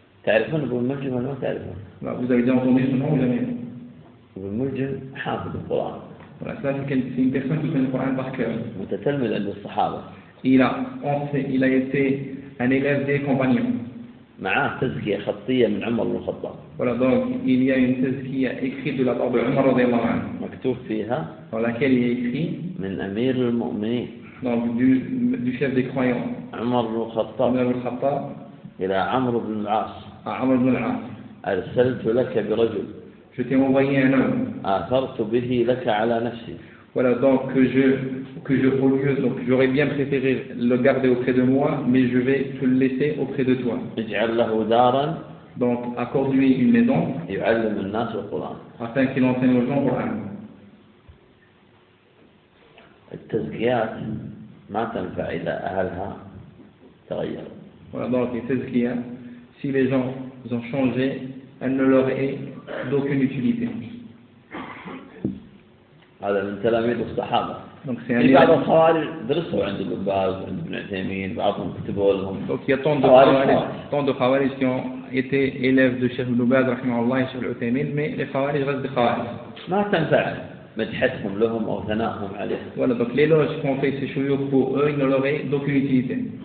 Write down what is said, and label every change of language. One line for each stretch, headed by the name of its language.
French: Vous avez déjà entendu ce nom ou jamais? Le Muljim, Hafid al Quran. Voilà, ça c'est une personne qui connaît le Coran par cœur.
Arabic: متتلمذ عند الصحابة.
French: Il a été un élève des compagnons.
Arabic: معاه تزكية خطية من عمر بن الخطاب.
French: Voilà donc il y a une tazkiya écrite de la part de Omar
Arabic: رضي الله عنه. مكتوب فيها.
French: Dans laquelle il est écrit.
Arabic: من أمير المؤمنين.
French: Donc du chef des croyants.
Arabic: عمر بن الخطاب. عمر بن الخطاب. إلى عمر بن العاص. عمر بن العاص. أرسلت لك برجل.
French: Je t'ai envoyé un homme.
Arabic: آثرت به لك على نفسي.
French: Voilà donc que je vaut mieux donc j'aurais bien préféré le garder auprès de moi mais je vais te le laisser auprès de toi.
Arabic: اجعل له دارا.
French: Donc accorde-lui une maison.
Arabic: يعلم الناس القرآن.
French: Afin qu'il enseigne aux gens le Coran.
Arabic: التزكيات ما تنفع إذا أهلها تغير.
French: Voilà donc les tazkiyat, si les gens ont changé, elles ne leur est d'aucune utilité.
Arabic: هذا من تلاميذ الصحابة.
French: Donc
Arabic: بعض الخوارج درسوا عند ابن باز وعند ابن عثيمين بعضهم كتبوا لهم.
French: Donc il y a tant de khawarij qui ont été élèves de Cheikh Ibn Baz
Arabic: رحمه الله
French: et Cheikh Al-Uthaymeen, mais les khawarij restent des khawarij.
Arabic: ما تنفع مدحتهم لهم أو ثناءهم عليه.
French: Voilà donc les loges qu'on fait ces chouyouk pour eux, ils ne leur est d'aucune utilité.